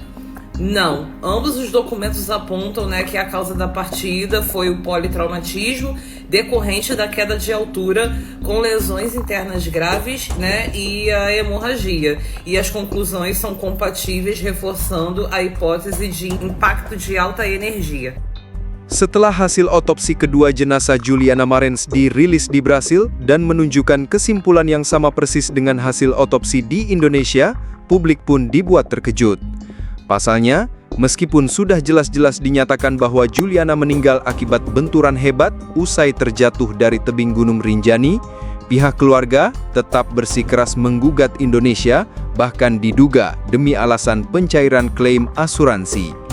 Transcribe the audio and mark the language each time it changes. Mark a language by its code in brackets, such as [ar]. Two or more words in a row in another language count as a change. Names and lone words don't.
[pt] Não, ambos os documentos apontam, né, que a causa da partida foi o politraumatismo decorrente da queda de altura com lesões internas graves, né, e a hemorragia. E as conclusões são compatíveis, reforçando a hipótese de impacto de alta energia. [id] Setelah hasil otopsi kedua jenazah Juliana Marins dirilis di Brasil dan menunjukkan kesimpulan yang sama persis dengan hasil otopsi di Indonesia, publik pun dibuat terkejut. Pasalnya, meskipun sudah jelas-jelas dinyatakan bahwa Juliana meninggal akibat benturan hebat usai terjatuh dari tebing Gunung Rinjani, pihak keluarga tetap bersikeras menggugat Indonesia, bahkan diduga demi alasan pencairan klaim asuransi.